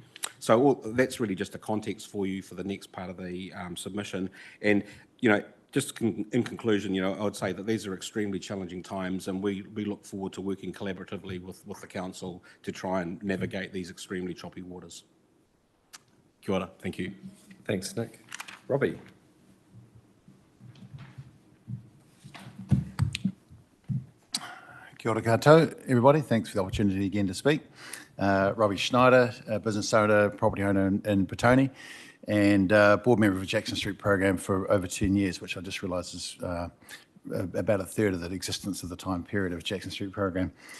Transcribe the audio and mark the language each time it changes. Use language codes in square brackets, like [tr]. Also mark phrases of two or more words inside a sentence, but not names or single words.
[en] So that's really just a context for you for the next part of the submission. And, just in conclusion, I would say that these are extremely challenging times, and we look forward to working collaboratively with the council to try and navigate these extremely choppy waters. [mi] Kia ora. [en] Thank you. Thanks, Nick. Robbie. [mi] Kia ora koutou, [en] everybody. Thanks for the opportunity again to speak. Robbie Schneider, a business owner, property owner in Petone, and board member of the Jackson Street program for over 10 years, which I just realised is about a third of the existence of the time period of the Jackson Street program.